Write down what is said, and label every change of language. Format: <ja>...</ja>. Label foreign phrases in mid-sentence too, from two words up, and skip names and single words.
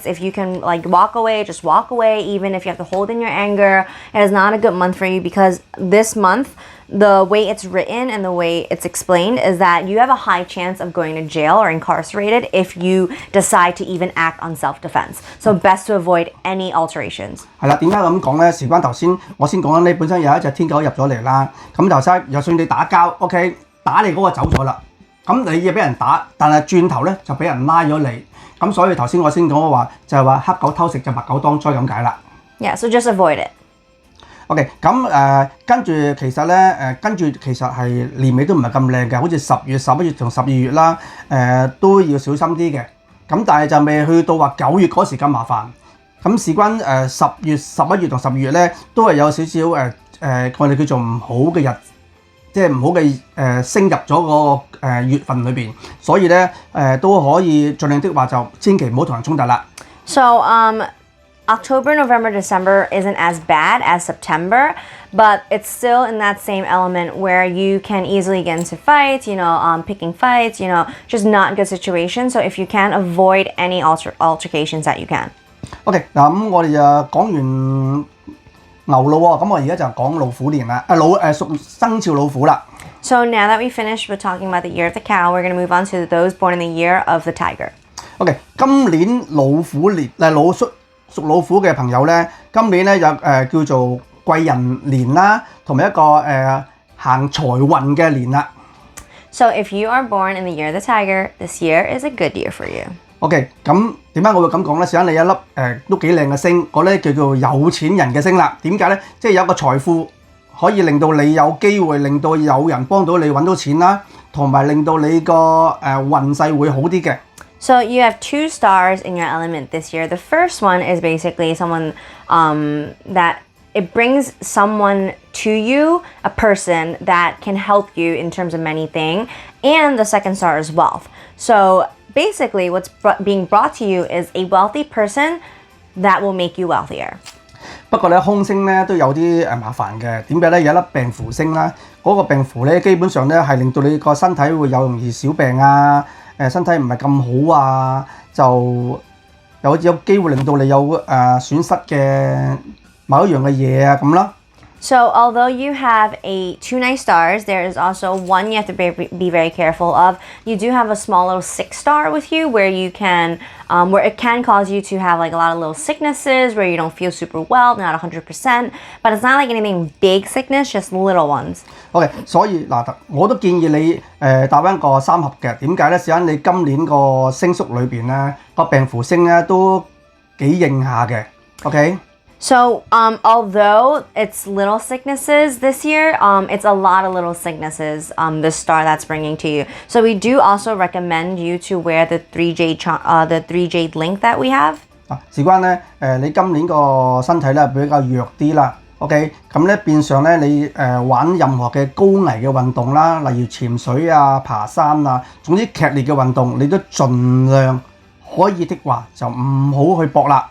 <en>If you can like walk away, just walk away. Even if you have to hold in your anger, it is not a good month for you because this month, the way it's written and the way it's explained is that you have a high chance of going to jail or incarcerated if you decide to even act on self-defense. So best to avoid any alterations.</en> <yue>係啦，點解咁講咧？事關頭先我先講緊你本身有一隻天狗入咗嚟啦，咁就算你打交 ，OK， 打你嗰個走咗啦。咁你要俾人打，但係轉頭咧就俾人拉咗你，咁所以頭先我先講話就係話黑狗偷食就白狗當災咁解啦。</yue> <en>Yeah, so just avoid it.</en> <yue>OK， 咁跟住其實咧其實係年尾都唔係咁靚嘅，好似10月、11月同12月啦，都要小心啲嘅。咁但係就未去到話9月嗰時咁麻煩。咁事關10月、11月同12月咧，都係有少少我哋叫做唔好嘅日子。即係唔好嘅升入咗個月份裏邊，所以咧都可以盡量的話就千祈唔好同人衝突啦。</yue> <en>So October, November, December isn't as bad as September, but it's still in that same element where you can easily get into fights, picking fights, just not good situations. So if you can, avoid any altercations that you can.</en> <yue>OK， 嗱咁我哋就講完牛咯喎，咁我而家就講老虎年啦，屬生肖老虎啦。</yue> <en>So now that we finished with talking about the year of the cow, we're going to move on to those born in the year of the tiger.</en> <yue>OK， 今年老虎年屬老虎嘅朋友咧，今年咧有叫做貴人年啦，同埋一個行財運嘅年啦。</yue> <en>So if you are born in the year of the tiger, this year is a good year for you.</en> <yue>OK， 咁點解我會咁講咧？試下你一粒都幾靚嘅星，嗰咧叫做有錢人嘅星啦。點解咧？即係有一個財富可以令到你有機會，令到有人幫到你揾到錢啦，同埋令到你個運勢會好啲嘅。</yue> <en>So you have 2 stars in your element this year. The first one is basically someone that it brings someone to you, a person that can help you in terms of many things. And the second star is wealth. So basically what's being brought to you is a wealthy person that will make you wealthier.</en> <yue>不過咧，空星咧都有啲麻煩嘅。點解咧？有一粒病符星啦，嗰個病符咧基本上咧係令到你個身體會有容易小病啊，身體唔係咁好啊，就有機會令到你有損失嘅某一樣嘅嘢啊咁啦。</yue> <en>So although you have two nice stars, there is also one you have to be very careful of. You do have a small little 6-star with you where you can, where it can cause you to have like a lot of little sicknesses where you don't feel super well, not 100%, but it's not like anything big sickness, just little ones.</en> <yue>OK， 所以嗱，我都建議你搭翻個3盒嘅。點解咧？試下你今年個星宿裏邊咧，個病符星咧都幾應下嘅。OK。</yue> <en>So, although it's little sicknesses this year, it's a lot of little sicknesses, the star that's bringing to you. So we do also recommend you to wear the 3 jade link that we have.</en> <yue>事關咧，你今年個身體咧比較弱啲啦。OK， 咁咧變相咧你玩任何嘅高危嘅運動啦，例如潛水啊、爬山啊，總之劇烈嘅運動，你都盡量可以的話就唔好去搏啦。</yue>